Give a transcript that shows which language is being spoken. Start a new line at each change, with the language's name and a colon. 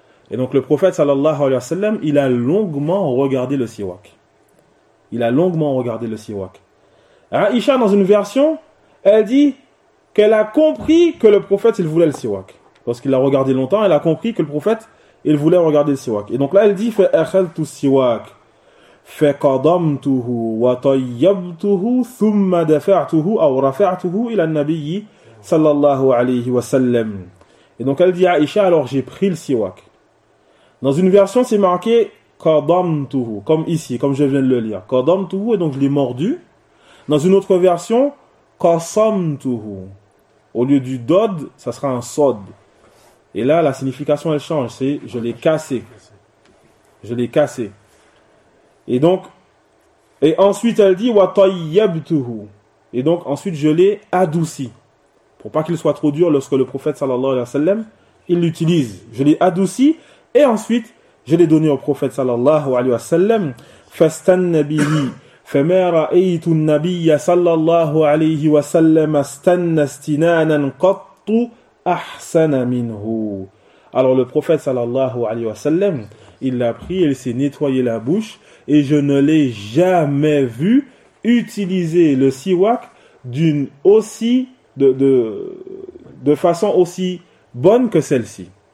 French: Et donc le prophète sallallahu alayhi wa sallam, il a longuement regardé le siwak. Il a longuement regardé le siwak. Aïcha, dans une version, elle dit qu'elle a compris que le prophète, il voulait le siwak. Lorsqu'il l'a regardé longtemps, elle a compris que le prophète, il voulait regarder le siwak. Et donc là, elle dit,
Arabic: فَأَخَلْتُ السِّوَاكِ فَقَضَمْتُهُ وَطَيَّبْتُهُ ثُمَّ دَفَعْتُهُ أَوْ رَفَعْتُهُ إِلَى النَّبِيِّ صَلَّى اللَّهُ عَلَيْهِ وَسَلَّمْ.
French: Et donc elle dit à Aïcha, alors j'ai pris le siwak. Dans une version, c'est marqué قَضَمْتُهُ, comme ici, comme je viens de le lire. قَضَمْتُهُ, et donc je l'ai mordu. Dans une autre version, قَصَمْتُهُ. Au lieu du dod, ça sera un sod. Et là, la signification, elle change. C'est je l'ai cassé. Je l'ai cassé. Et donc, et ensuite elle dit, وَطَيَّبْتُهُ. Et donc ensuite je l'ai adouci. Pour pas qu'il soit trop dur lorsque le prophète, sallallahu alayhi wa sallam, il l'utilise. Je l'ai adouci et ensuite je l'ai donné au prophète, sallallahu alayhi wa sallam.
Arabic: فَاسْتَنَّ بِهِ فَمَا رَأَيْتُ النَّبِيَّ sallallahu alayhi wa sallam أَسْتَنَّ اسْتِنَانًا قَطُّ أَحْسَنَ مِنْهُ.
French: Alors le prophète, sallallahu alayhi wa sallam, il l'a pris, il s'est nettoyé la bouche. Et je ne l'ai jamais vu utiliser le siwak d'une aussi de façon aussi bonne que celle-ci.